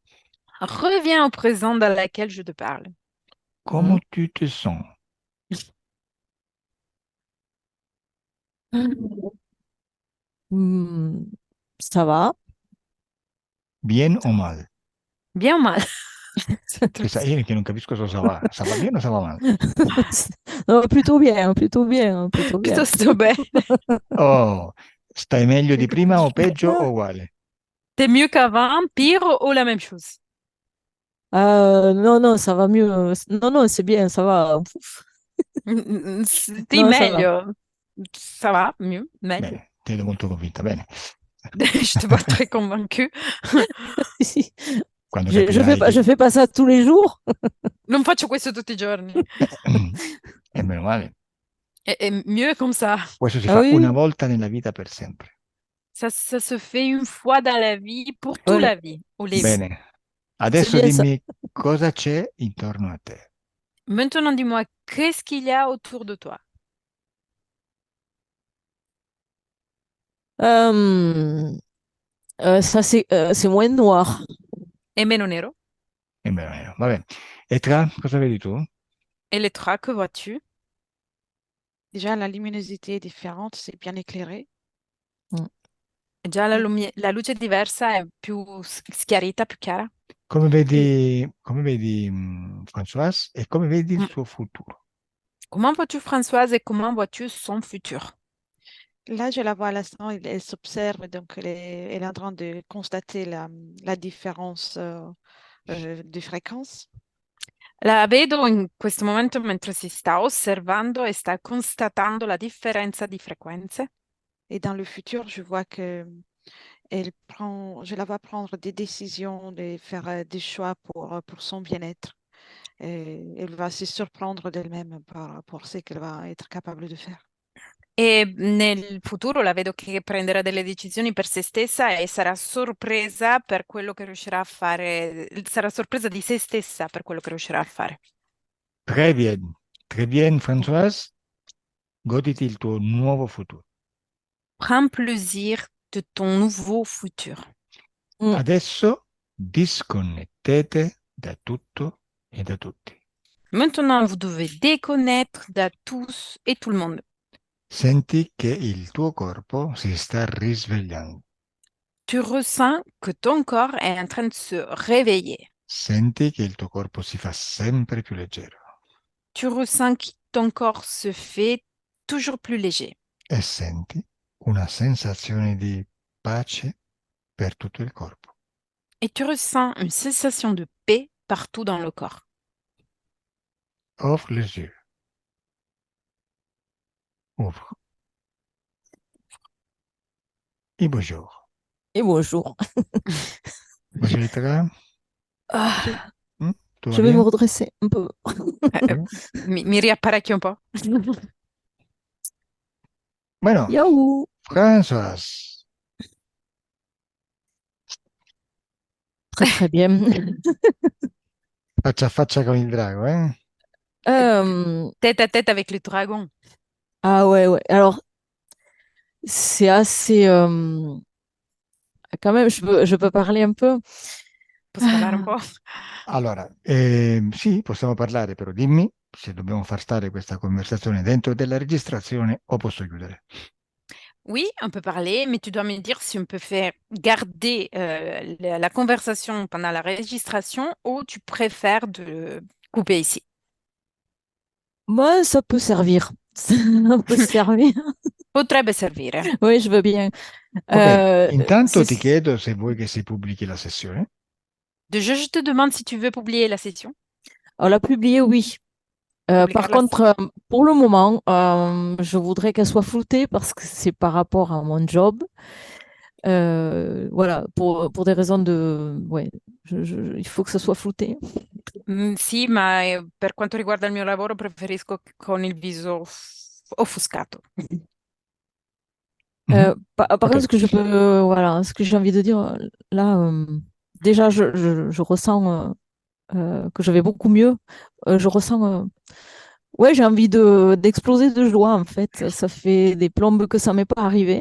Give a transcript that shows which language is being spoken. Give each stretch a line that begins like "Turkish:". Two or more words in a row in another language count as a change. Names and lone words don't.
French: reviens au présent dans lequel je te parle. Come tu te sens? Mm, ça va. Bien o mal? Bien ou mal? C'est tout.
Italian: Io che non capisco cosa va. Sa va bene o sa va male?
French: Non, plutôt bien, plutôt bien, plutôt bien. Plutôt
Italian: sto bene. Oh, stai meglio di prima o peggio o uguale?
French: T'es mieux qu'avant, pire ou la même chose? Non, non, ça va mieux. Non, non, c'est bien, ça va.
Italian: Sì,
French: Non, ça va. meglio. Ça va, mieux,
Italian: meglio. Bene, ti vedo molto convinta. Bene.
French: Je te vois très convaincue.
Italian: Si. Quando
French: Je
Italian: capirai
French: je
Italian: che...
French: fais pas ça tous les jours.
Italian: Non faccio questo tutti i giorni. E meno male.
French: È mieux comme ça.
Italian: Questo si
French: Ah
Italian: fa una
French: oui,
Italian: volta nella vita per sempre.
French: Ça se fait une fois dans la vie, pour toute ouais, la vie. Ou les...
Italian: Bene.
French: c'est
Italian: Adesso
French: bien ça.
Italian: dimmi cosa c'è intorno a te.
French: Maintenant, dis-moi, qu'est-ce qu'il y a autour de toi? Euh, Ça, c'est moins noir.
Italian: E meno nero? E meno. Va bene. E tra, cosa vedi tu?
French: Et les trois, que vois-tu? déjà, la luminosité est différente, c'est bien éclairé. Mm.
Italian: Già la luce è diversa, è più schiarita, più chiara.
French: Et
Italian: Come vedi Françoise e come vedi il
French: Com-
Italian: suo futuro?
French: Comment vois-tu Françoise et comment vois-tu son futur? là, je la vois à l'instant, elle s'observe, donc elle est en train de constater la différence de fréquence.
Italian: La vedo in questo momento mentre si sta osservando e sta constatando la differenza di frequenze.
French: Et dans le futur, je vois que je la vois prendre des décisions, faire des choix pour son bien-être. Et elle va se surprendre d'elle-même par rapport à ce qu'elle va être capable de faire.
Italian: E nel futuro la vedo che prenderà delle decisioni per se stessa e sarà sorpresa per quello che riuscirà a fare, sarà sorpresa di se stessa per quello che riuscirà a fare.
French: Très bien, Françoise.
Italian: Goditi il tuo nuovo futuro.
French: Prends plaisir de ton nouveau futur. Mm.
Italian: Adesso disconnettete da tutto e da tutti.
French: Maintenant, vous devez déconnecter de tous et tout le monde.
Italian: Senti che il tuo corpo si sta risvegliando.
French: Tu ressens que ton corps est en train de se réveiller.
Italian: Senti che il tuo corpo si fa sempre più leggero
French: Tu ressens que ton corps se fait toujours plus léger.
Italian: e senti una sensazione di pace per tutto il corpo.
French: Et tu ressens une sensation de paix partout dans le corps. Ouvre les yeux. Ouvre. Et bonjour. Et bonjour. Bonjour Itra. Ah, Tout va je vais me bien? redresser un peu.
Italian: Mi riapparecchio un po'. Bueno, Yahoo!
French: Françoise, Très très bien.
Italian: faccia a faccia con il drago, eh?
French: Tête à tête avec le dragon. Ah ouais, ouais. Alors, c'est assez... quand même, je peux parler un peu.
Italian: Posso parlare un po'? Allora, sì, possiamo parlare, però dimmi se dobbiamo far stare questa conversazione dentro della registrazione o posso chiudere.
French: Oui, on peut parler, mais tu dois me dire si on peut faire garder la conversation pendant la registration ou tu préfères de couper ici. Moi, ça peut servir. Ça peut servir.
Italian: Potrebbe servire.
French: Oui, je veux bien.
Italian: Ok, intanto ti
French: c'est-
Italian: chiedo se vuoi che si pubblichi la sessione.
French: Déjà, je te demande si tu veux publier la session. On l'a publié, oui. Par
Italian: Publicar la-
French: contre, pour le moment, je voudrais qu'elle soit floutée parce que c'est par rapport à mon job. Voilà, pour des raisons de... Ouais, il faut que ça soit flouté.
Italian: Sì, ma per quanto riguarda il mio lavoro preferisco con il viso offuscato. Mhm.
French: Par Ok, contre, ce que je peux, voilà, ce que j'ai envie de dire, là, déjà, je ressens que je vais beaucoup mieux. Je ressens, ouais, j'ai envie d'exploser de joie, en fait. Ça fait des plombes que ça m'est pas arrivé.